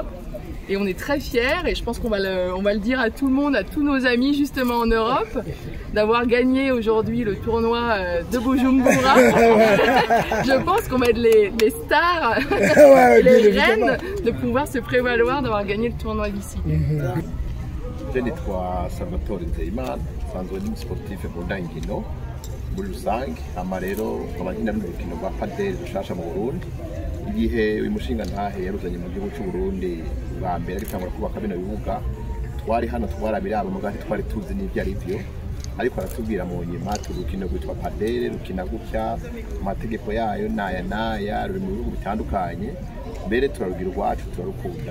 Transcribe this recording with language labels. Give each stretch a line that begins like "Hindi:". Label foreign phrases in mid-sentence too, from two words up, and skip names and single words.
French: Et on est très fiers, et je pense qu'on va le dire à tout le monde, à tous nos amis justement en Europe, d'avoir gagné aujourd'hui le tournoi de Bujumbura. Je pense qu'on va être les stars, les reines de pouvoir se prévaloir d'avoir gagné le tournoi d'ici.
Rundi: Je nitwa Salvatore Nzeyimana, nsanzwe ndi sportif mu ndangino muri rusange, hama rero nkaba nkina n'urukino rwa padel rushasha mu Burundi. Igihe uyu mushinga ntahe yaruzanye mu gihugu cy'u Burundi bwa mbere agitangura kubaka bino bibuga, twari hano twarabiraba mu gahe twari tuzi n'ibyo ari byo, ariko aratubwira mu nyuma urukino rwitwa padel rukina gutya, amategeko yayo n'aya ruri mu bihugu bitandukanye, mbere turarugira urwacu turarukunda.